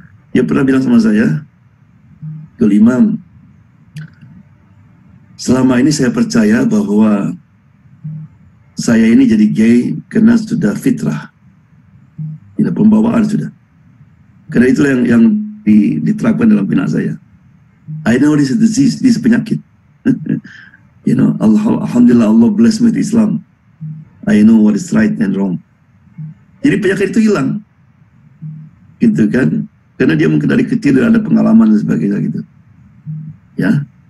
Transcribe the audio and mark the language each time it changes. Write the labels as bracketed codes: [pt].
[id] Dia pernah bilang sama saya, Imam, selama ini saya percaya bahwa saya ini jadi gay karena sudah fitrah, tidak pembawaan sudah. Karena itulah yang diterapkan dalam benak saya. [en] I know this is disease, this is penyakit. You know, alhamdulillah Allah bless me with Islam. I know what is right and wrong. [id] Jadi penyakit itu hilang. Gitu kan, karena dia mungkin dari kecil ada pengalaman dan sebagainya gitu ya.